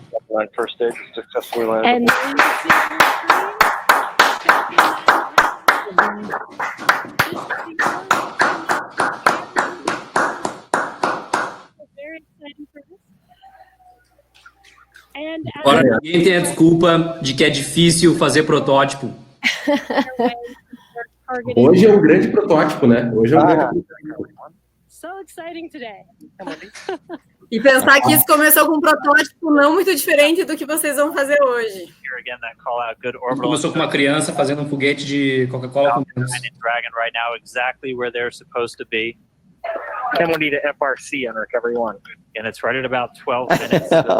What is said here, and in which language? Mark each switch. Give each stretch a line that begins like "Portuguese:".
English: Line first stage successfully landed. And very exciting for us. And
Portuguese: Agora, ninguém tem a desculpa de que é difícil fazer protótipo. Hoje é um grande protótipo, né? Hoje é um grande protótipo.
English: So exciting today.
Portuguese: E pensar que isso começou com um protótipo não muito diferente do que vocês vão fazer hoje.
English: Here again, that call out good orbital.
Portuguese: Começou com uma criança fazendo um foguete de Coca-Cola com dentro.
English: Dragon right now exactly where they're supposed to be. Then we need a FRC on recovery 1. And it's right at about 12 minutes.